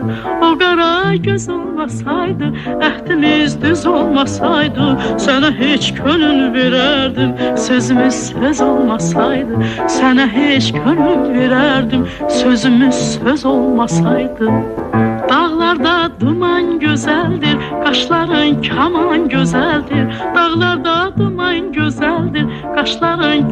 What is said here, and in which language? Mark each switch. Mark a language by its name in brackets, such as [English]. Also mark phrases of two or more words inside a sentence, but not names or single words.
[Azerbaijani] O qara göz olmasaydı, əhdimiz düz olmasaydı. Sənə heç könül verərdim, sözümüz söz olmasaydı. Sənə heç könül verərdim, sözümüz söz olmasaydı. [Turkish] Dağlarda duman güzeldir, kaşların kaman güzeldir. Dağlarda duman güzeldir, kaşların